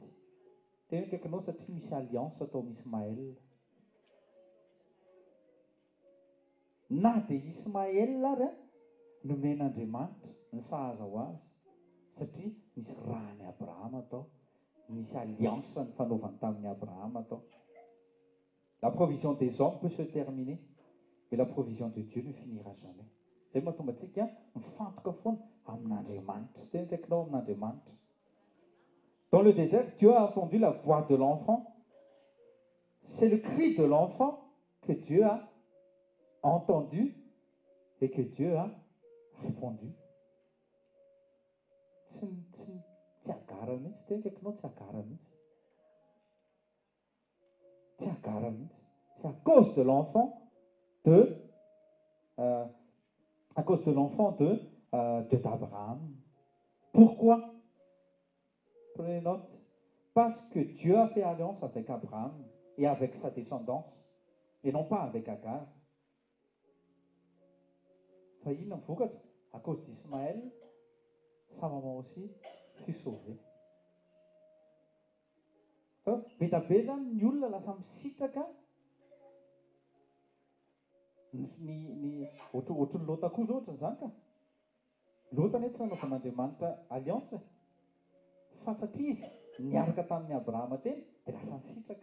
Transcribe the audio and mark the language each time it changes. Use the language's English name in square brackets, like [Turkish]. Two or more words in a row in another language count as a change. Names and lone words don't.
[Malagasy] Tena kaikinao satria misy alliance atao amin'ny Ismaël. Na dia Ismaël ary nomen'Andriamanitra ny sahaza ho azy satria nisy rahany Abrahama atao, nisy alliance ny fanaovany tamin'ny Abrahama atao. [French] La provision des hommes peut se terminer, mais la provision de Dieu ne finira jamais. [Malagasy] Zay mahatonga antsika mifantoka foana amin'Andriamanitra. Tena kaikinao amin'Andriamanitra. [French] Dans le désert, Dieu a entendu la voix de l'enfant. C'est le cri de l'enfant que Dieu a entendu et que Dieu a répondu. [Malagasy] Tsy agara mihitsy, tena kaikinao tsy agara mihitsy. Tsy agara mihitsy. [French] C'est à cause de l'enfant d'Abraham. Pourquoi? Prenez note. Parce que Dieu a fait alliance avec Abraham et avec sa descendance, et non pas avec Agar. [Malagasy] Fa inona mivokatra? [French] À cause d'Ismaël, sa maman aussi fut sauvée. [Malagasy] Be da be zany ny olona lasa misitraka ohatran'ny Lota koa zao ohatran'izany ka. Lota anie tsy nanaovan'Andriamanitra alliance fa satria izy niaraka tamin'ny Abrahama teny dia lasa misitraka.